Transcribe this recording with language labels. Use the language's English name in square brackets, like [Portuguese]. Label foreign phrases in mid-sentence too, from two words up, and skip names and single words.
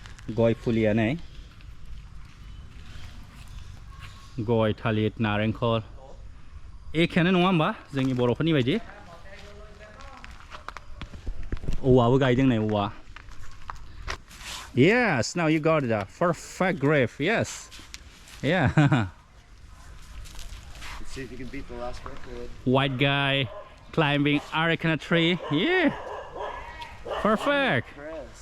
[Bodo] गय फुलियानो गय थालिर नारेंखल एखेयानो नङा होमबा जोंनि बर'फोरनि बायदि औवाबो गायदों नै औवा [English] Yes, now you got the perfect grave. Yes. Yeah. Let's see if you can beat the last record. White guy climbing areca tree. Yeah. Perfect. Chris.